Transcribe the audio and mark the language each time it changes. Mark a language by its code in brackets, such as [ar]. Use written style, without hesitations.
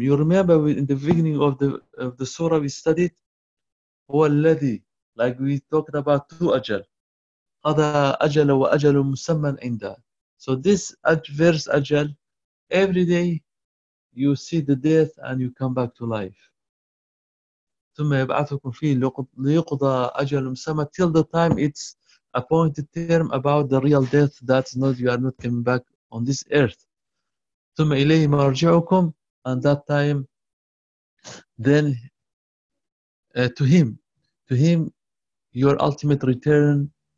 [en] You remember in the beginning of the surah we studied, huwa alladhi, like we talked about two ajal, [ar] qada ajala wa ajalun musamman inda. [en] So this verse ajal, every day you see the death and you come back to life. [ar] ثم يبعثكم فيه ليقضى أجل مسمى. [en] Till the time it's appointed term about the real death, that's not, you are not coming back on this earth. [ar] ثم إليه مرجعكم, [en] and that time then to him your ultimate return.